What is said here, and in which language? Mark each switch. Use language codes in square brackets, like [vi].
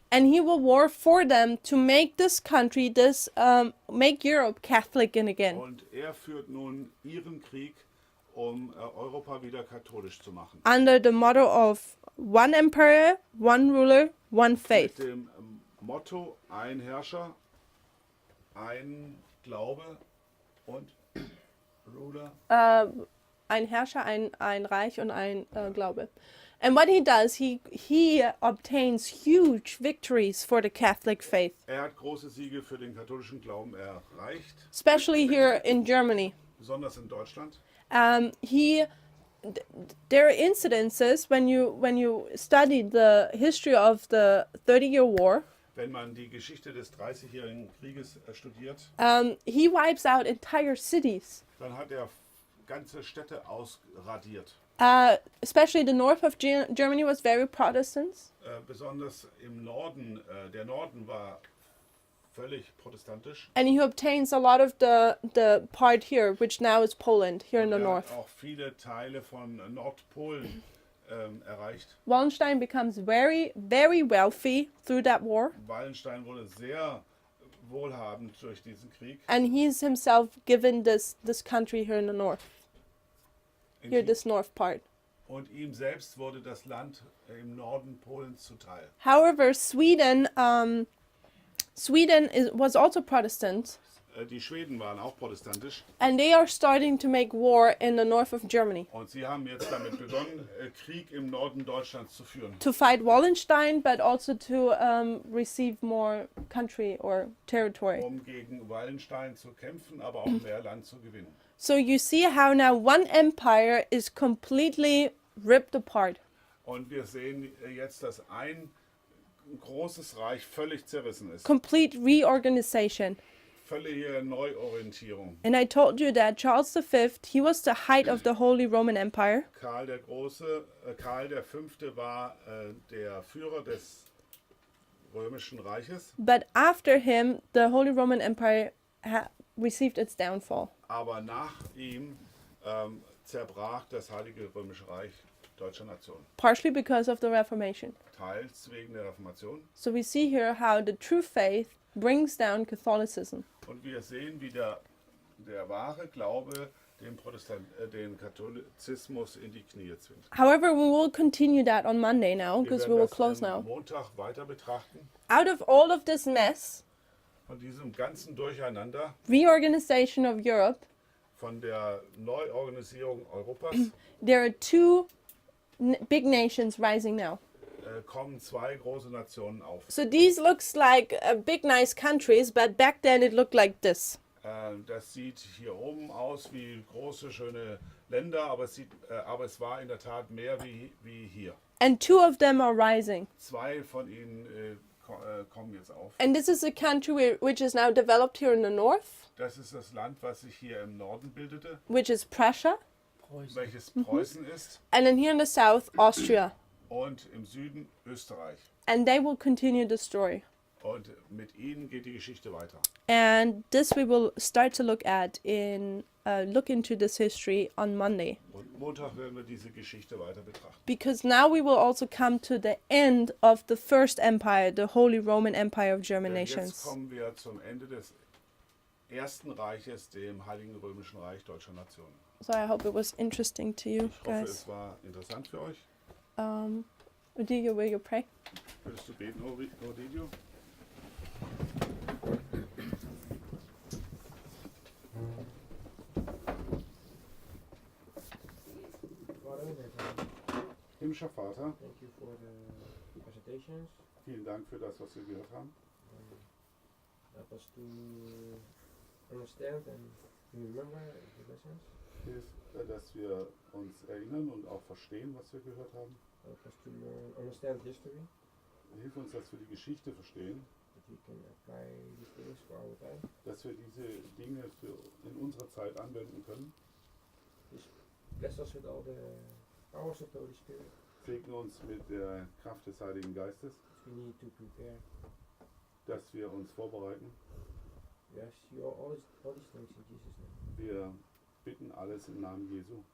[en] And he will war for them to make this country, make Europe Catholic again. [de] Und er führt nun ihren Krieg, um Europa wieder katholisch zu machen. [en] Under the motto of one emperor, one ruler, one faith. [de] Mit dem Motto: ein Herrscher, ein Glaube und Ruler. Ein Herrscher, ein Reich und ein Glaube. [en] And what he does, he obtains huge victories for the Catholic faith, [de] Er hat große Siege für den katholischen Glauben erreicht, [en] especially here in Germany. [de] besonders in Deutschland. [en] There are incidences when you study the history of the 30-year War. [de] Wenn man die Geschichte des 30-jährigen Krieges studiert, [en] He wipes out entire cities. [de] dann hat er ganze Städte ausradiert. [en] Especially the north of Germany was very Protestant. [de] Besonders im Norden, der Norden war völlig protestantisch. [en] And he obtains a lot of the part here, which now is Poland, here in the [de] Er [en] north. [de] hat auch viele Teile von Nordpolen erreicht. [en] Wallenstein becomes very, very wealthy through that war. [de] Wallenstein wurde sehr wohlhabend durch diesen Krieg. [en] And he's himself given this country here in the north. [de] In [en] Here, [de] die- [en] this north part. [de] Und ihm selbst wurde das Land im Norden Polens zuteil. [en] However, Sweden was also Protestant, [de] Die Schweden waren auch protestantisch [en] and they are starting to make war in the north of Germany [de] und sie haben jetzt damit begonnen, Krieg im Norden Deutschlands zu führen. [en] to fight Wallenstein, but also to receive more country or territory. [de] Um gegen Wallenstein zu kämpfen, aber auch mehr Land zu gewinnen. [en] So you see how now one empire is completely ripped apart. [de] Und wir sehen jetzt, dass ein großes Reich völlig zerrissen ist. [en] Complete reorganization. [de] Völlige Neuorientierung. [en] And I told you that Charles V, he was the height of the Holy Roman Empire. [de] Karl V. war der Führer des Römischen Reiches, [en] But after him, the Holy Roman Empire received its downfall. [de] aber nach ihm zerbrach das Heilige Römische Reich deutscher Nation. [en] Partially because of the Reformation. [de] Teils wegen der Reformation. [en] So we see here how the true faith brings down Catholicism. [de] Und wir sehen, wie der wahre Glaube den Katholizismus in die Knie zwingt. [en] However, we will continue that on Monday now, [de] Wir [en] because [de] werden [en] we will [de] das [en] close [de] am [en] now. [de] Montag weiter betrachten. [en] Out of all of this mess, [de] Von diesem ganzen Durcheinander, [en] reorganization of Europe, [de] von der Neuorganisierung Europas, [en] there are two big nations rising now. [de] kommen zwei große Nationen auf. [en] So these looks like big nice countries, but back then it looked like this. [de] Das sieht hier oben aus wie große, schöne Länder, aber es war in der Tat mehr wie hier. [en] And two of them are rising. [de] Zwei von ihnen kommen jetzt auf. [en] And this is a country which is now developed here in the north, [de] Das ist das Land, was sich hier im Norden bildete, [en] which is Prussia, [de] Preußen. welches Preußen ist, [en] and then here in the south, Austria. [de] und im Süden Österreich. [en] And they will continue the story. [de] Und mit ihnen geht die Geschichte weiter. [en] And this we will start to look into this history on Monday. [de] Und Montag werden wir diese Geschichte weiter betrachten. [en] Because now we will also come to the end of the first empire, the Holy Roman Empire of German [de] Denn jetzt [en] nations. [de] kommen wir zum Ende des Ersten Reiches, dem Heiligen Römischen Reich deutscher Nationen. [en] So I hope it was interesting to you [de] Ich hoffe, [en] guys. [de] es war interessant für euch. [en] Odilia, will you pray? [de] Würdest du beten, Odidio? [en] Father, [de] Himmlischer Vater, [en] thank you for the presentations. [de] vielen Dank für das, was wir gehört haben. [en] Help us to understand and remember the lessons. [de] Hilf, dass wir uns erinnern und auch verstehen, was wir gehört haben. [en] Help us to understand history, [de] Hilf uns, dass wir die Geschichte verstehen, [en] that we can apply these things for our time. [de] dass wir diese Dinge in unserer Zeit anwenden können. [en] Bless us with all the powers of the Holy Spirit. [de] Segne uns mit der Kraft des Heiligen Geistes, [en] We need to prepare. [de] dass wir uns vorbereiten. [en] We ask you all these things in Jesus' name. [de] Wir bitten alles im Namen Jesu.